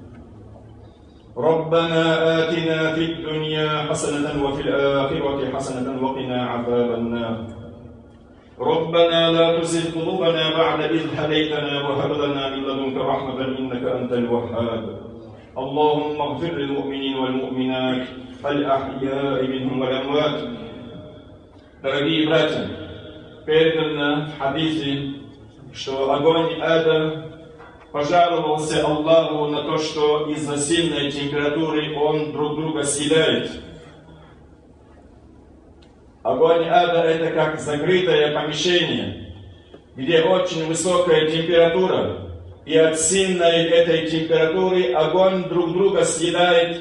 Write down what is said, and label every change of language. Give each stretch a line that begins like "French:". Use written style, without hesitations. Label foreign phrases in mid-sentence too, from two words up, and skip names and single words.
Arabic: ربنا آتنا في الدنيا حسنة وفي الآخرة حسنة وقنا عذاب النار. ربنا لا تزغ قلوبنا بعد إذ هديتنا وهب لنا من لدنك رحمة إنك أنت الوهاب. اللهم اغفر للمؤمنين والمؤمنات الأحياء منهم والأموات.
Russian: Дорогие братья, передано в хадисе, что огонь ада пожаловался Аллаху на то, что из-за сильной температуры он друг друга съедает. Огонь ада — это как закрытое помещение, где очень высокая температура, и от сильной этой температуры огонь друг друга съедает.